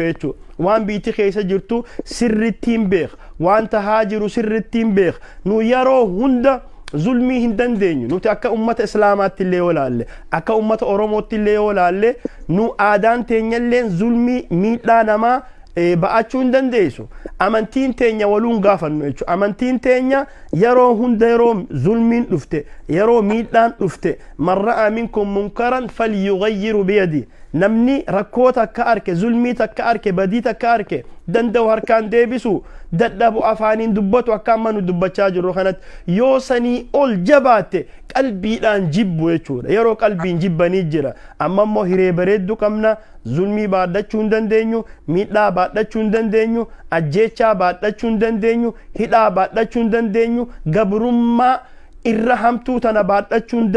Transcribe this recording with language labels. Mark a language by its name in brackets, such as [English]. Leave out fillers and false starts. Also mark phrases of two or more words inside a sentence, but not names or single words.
[Oromo] jechuudha waan biitti keessa jirtu sirrittiin beek waan tahaa jiru sirrittiin beek nu yeroo hunda zulmii hin dandeenyu nuti akka ummata islaamaatti illee yoo laalle akka ummata oromootti illee yoo laalle nu aadaan teenyalleen zulmii miidhaa namaa ba'achuu hin dandeessu amantiin teenya waluun gaafannu jechuudha amantiin teenya yeroo hunda yeroo zulmiin dhufte yeroo miidhaan dhufte [Arabic] من رأى منكم منكرا فليغيره بيده [Oromo] namni rakkoo takka arke zulmii takka arke badii takka arke danda'u harkaan deebisu dadhabu afaaniin dubbatu akka amma nu dubbachaa jirru kanatti yoo sanii ol jabaatte qalbiidhaan jibbu jechuudha yeroo qalbiin jibbanii jira amma immoo hiree bareeddu qabna zulmii baadhachuu hin dandeenyu miidhaa baadhachuu hin dandeenyu ajjeechaa baadhachuu hin dandeenyu hidhaa baadhachuu hin dandeenyu gabrummaa irra hamtuu tana baadhachuu hin